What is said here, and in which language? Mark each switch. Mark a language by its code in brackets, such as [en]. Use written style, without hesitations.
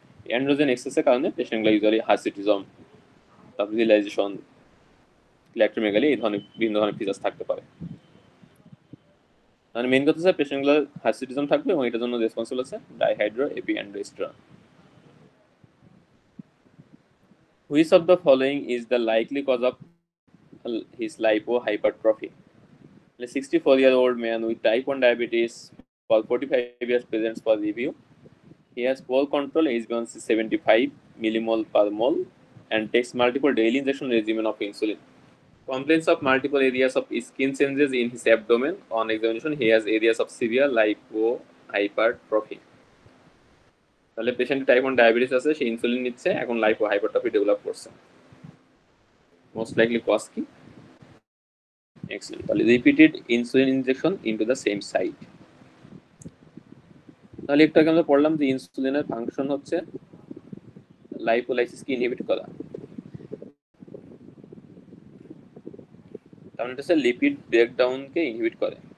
[bn] Androgen এক্সেসের কারণে পেশেন্টগুলো usually hirsutism, তারপর রিলাইজেশন, ইলেক্ট্রোমেগালি এই ধরনের বিভিন্ন ধরনের ফিচার্স থাকতে পারে। মানে মেইন কথা হচ্ছে পেশেন্টগুলো হার্সিটিজম থাকবে এবং এটার জন্য রেসপন্সিবল আছে ডাইহাইড্রোএপিঅ্যান্ডোস্টেরন। [en] Which of the following is the likely cause of his lipohypertrophy? A 64-year-old man with type 1 diabetes for 45 years presents for review. He has poor control, HbA1c 75 millimole per mole, and takes multiple daily injection regimen of insulin. Complaints of multiple areas of skin changes in his abdomen. On examination, he has areas of severe lipohypertrophy. [bn] তাহলে patient type 1 diabetes আছে, সে insulin নিচ্ছে, এখন লাইপোহাইপারট্রফি develop করছে। [en] most likely cause [bn] কি? [en] Excellent, তাহলে repeated insulin injection into the same site. [bn] তাহলে একটু আগে আমরা পড়লাম যে ইনসুলিনের ফাংশন হচ্ছে লাইপোলাইসিসকে ইনহিবিট করা, তার মানে হচ্ছে লিপিড ব্রেকডাউনকে ইনহিবিট করে।